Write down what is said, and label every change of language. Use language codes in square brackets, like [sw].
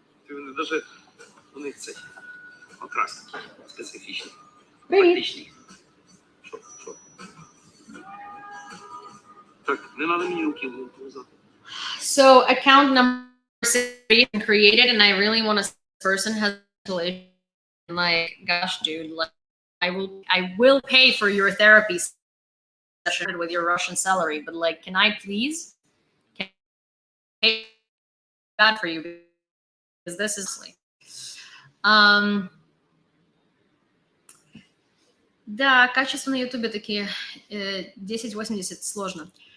[uk] Вони навіть, у них це окрас специфічний. Привіт. Тактичний. Що? Так, не надо мені руки пов'язати. [en] So, account number 6 created, and I really want to see this person has like, gosh, dude, like, I will pay for your therapy session with your Russian salary, but like, can I please? Can I pay that for you? Because this is like, [ru] да, качество на Ютубе такие 1080 сложно.